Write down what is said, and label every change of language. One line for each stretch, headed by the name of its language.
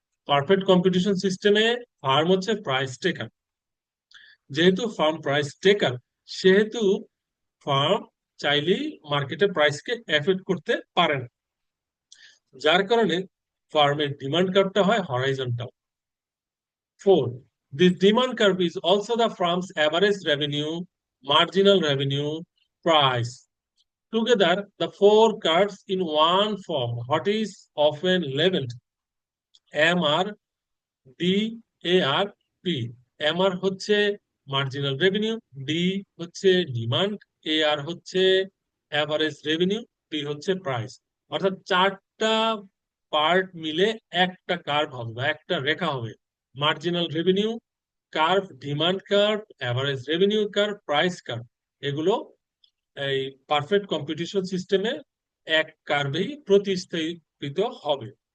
Bangla: Perfect competition সিস্টেমে farm হচ্ছে price টেকার। যেহেতু ফার্ম প্রাইস টেকার, সেহেতু ফার্ম চাইলেই মার্কেটের প্রাইসকে এফেক্ট করতে পারে না, যার কারণে ফার্মের ডিমান্ড কার্ভটা হয় horizontal.
English: 4. This demand curve is also the firm's average revenue, marginal revenue, price. Together, the four curves in one form, what is often labeled MR, DAR, P.
Bangla: MR হচ্ছে marginal revenue, D হচ্ছে demand, AR হচ্ছে average revenue, P হচ্ছে price। অর্থাৎ চারটা part মিলে একটা curve হবে বা একটা রেখা হবে। Marginal revenue curve, demand curve, average revenue curve, price curve, এগুলো এই পারফেক্ট কম্পিটিশন সিস্টেমে এক কার্ভেই প্রতিস্থাপিত হবে।